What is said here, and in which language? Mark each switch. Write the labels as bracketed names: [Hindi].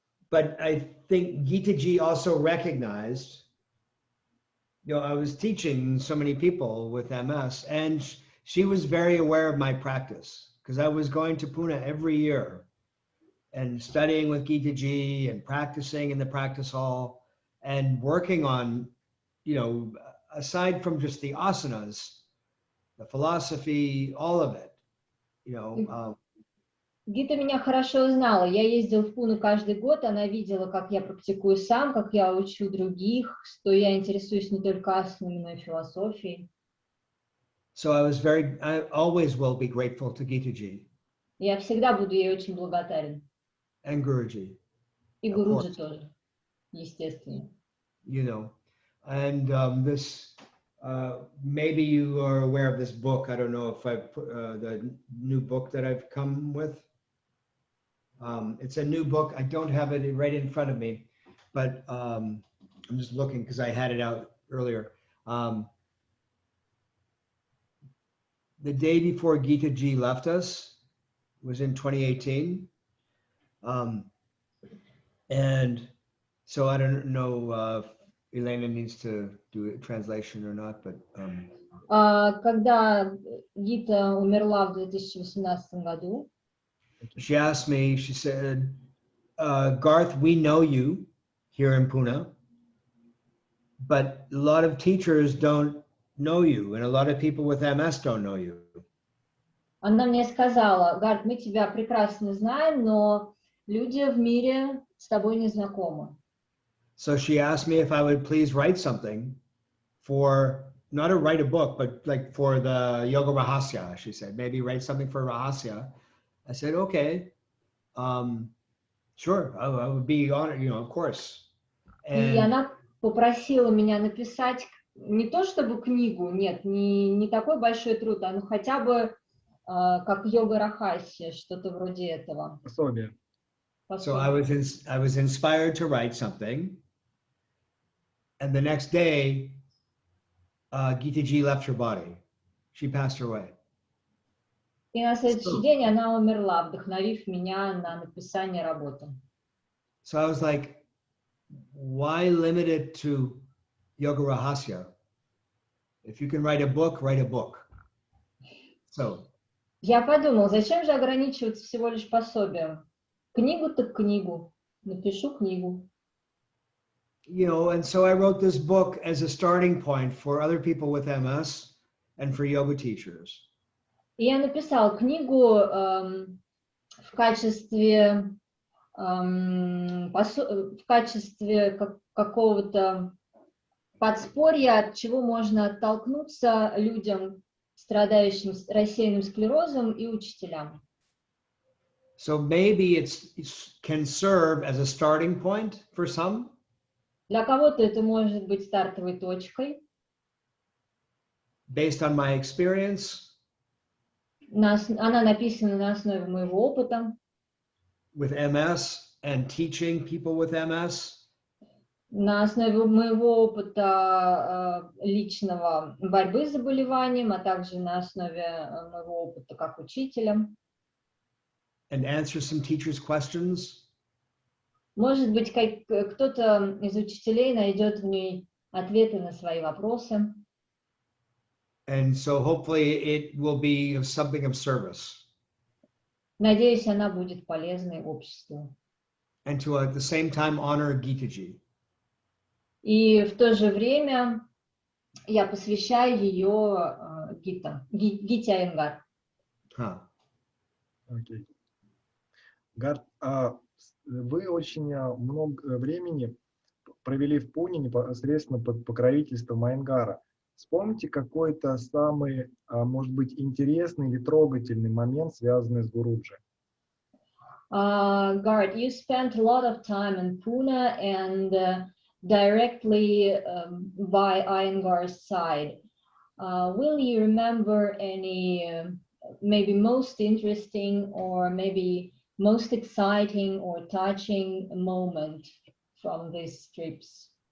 [English] But I think Gita Ji also recognized, I was teaching so many people with MS, and she was very aware of my practice because I was going to Pune every year and studying with Gita Ji and practicing in the practice hall and working on, aside from just the asanas, the philosophy, all of it, [Russian] Гита меня хорошо знала. Я ездила в Пуну каждый год, она видела, как я практикую сам, как я учу других, что я интересуюсь не только асанами, но и философией. [English] So I always will be grateful to Gita Ji. [Russian] Я всегда буду ей очень благодарен. [English] And Guruji. [Russian] И Гуруджи тоже, естественно. [English] And this, maybe you are aware of this book. I don't know if I've the new book that I've come with. It's a new book. I don't have it right in front of me, but I'm just looking because I had it out earlier. The day before Gita Ji left us was in 2018. And so I don't know if Elena needs to do a translation or not, but... [Russian] Когда Гита умерла в 2018 году, [English] she asked me, she said, Garth, we know you here in Pune, but a lot of teachers don't know you, and a lot of people with MS don't know you. [Russian] Она мне сказала: Гарт, мы тебя прекрасно знаем, но люди в мире с тобой не знакомы. [English] So she asked me if I would please write something for, not to write a book, but like for the Yoga Rahasya, she said, maybe write something for Rahasya. I said, okay, sure, I would be honored, of course. [Russian] И она попросила меня написать не то чтобы книгу, нет, не такой большой труд, но хотя бы как йога рахасия, что-то вроде этого. Пособие. [English] So I was inspired to write something, and the next day, Gita Ji left her body. She passed away. [Russian] И на следующий день она умерла, вдохновив меня на написание работы. [English] So I was like, why limit it to Yoga Rahasya? If you can write a book, write a book. So. [Russian] Я подумал, зачем же ограничиваться всего лишь пособием? Книгу так книгу, напишу книгу. [English] And so I wrote this book as a starting point for other people with MS and for yoga teachers. [Russian] И я написал книгу в качестве какого-то подспорья, от чего можно оттолкнуться людям, страдающим рассеянным склерозом, и учителям. [English] So maybe it can serve as a starting point for some. [Russian] Для кого-то это может быть стартовой точкой. [English] Based on my experience. [Russian] Она написана на основе моего опыта. [English] With MS and teaching people with MS. [Russian] На основе моего опыта личного борьбы с заболеванием, а также на основе моего опыта как учителя. [English] And answer some teachers' questions. [Russian] Может быть, кто-то из учителей найдет в ней ответы на свои вопросы. [English] And so hopefully it will be something of service. [Russian] Надеюсь, она будет полезной обществу. [English] And to at the same time honor Gita Ji. [Russian] И в то же время я посвящаю ее Гите Айенгара. Окей. Гарт, вы очень много времени провели в Пуне непосредственно под покровительством Айенгара. Вспомните какой-то самый, может быть, интересный или трогательный момент, связанный с Гуруджи. [English] Garth, you spent a lot of time in Pune and directly by Ayengara's side. Will you remember any maybe most interesting or maybe most exciting or touching moment from these trips?